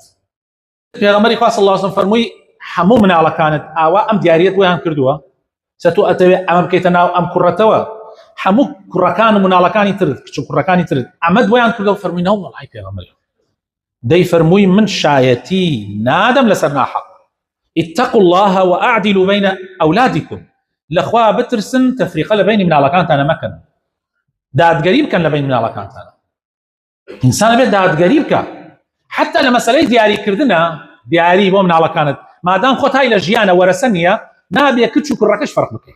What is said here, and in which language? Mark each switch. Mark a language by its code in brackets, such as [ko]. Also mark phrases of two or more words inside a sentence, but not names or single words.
[ckb] پێغەمبەری خوا [ar] صلی الله عليه وسلم [ckb] فەرمووی هەموو مناڵەکانت ئاوا ئەم دیاریەت بۆیان کردووە چە تۆ ئەتەوێ ئەمە بکەیتە ناو ئەم کوڕەتەوە، هەموو کوڕەکان و مناڵەکانی ترت کچ و کوڕەکانی ترت ئەمەت بۆیان کردووە. فەرمووی نەوە وەڵای پێغەمبەر دەی فەرمووی من شایەتی نادەم لەسەر ناحەق. [ar] اتقوا الله واعدلوا بين اولادكم، [ckb] لەخوا بترسن تەفریقە لە بینی مناڵەکانتانە مەکەن، دادگەری بکەن لە بینی مناڵەکانتانە. ئینسان بێت دادگەری بکە حتى لە مەسەلەی دیاریکردنە، دیاری بۆ مناڵەکانت مادام خۆتای لە ژیانە وەرەسە نییە نابێ کچ و کوڕەکەش فەرق بکەیت.